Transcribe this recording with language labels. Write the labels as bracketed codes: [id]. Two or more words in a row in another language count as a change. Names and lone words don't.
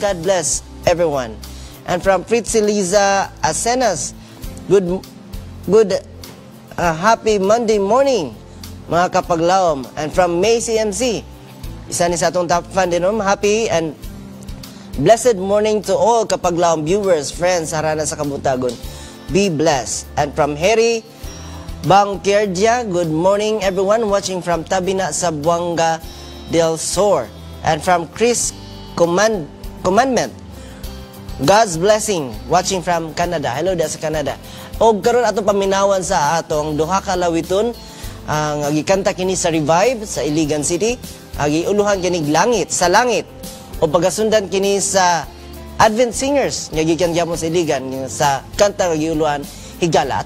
[en] God bless everyone. And from Fritzi Liza Asenas, good, good, uh, happy Monday morning, [ceb] mga Kapaglawom. [en] And from May C M C, [ceb] isa ni sa atong [en] top fan din, um, happy and blessed morning to all Kapaglawom viewers, friends, [ceb] harana sa kabutagon. [en] Be blessed. And from Harry Bangkerdia, good morning, everyone. Watching from Tabina, Zamboanga del Sur. And from Chris Command-, Commandment, God's blessing, watching from Canada. Hello there sa Canada. [ceb] Og karon atong paminawan sa atong duha ka lawiton, ah, nga gikanta kini sa Revive sa Iligan City. Ah, giuluhan kini Langit, sa Langit. O pagasundan kini sa Advent Singers nga gikan gyapon sa Iligan, nga sa kanta nga giuluhan Higala.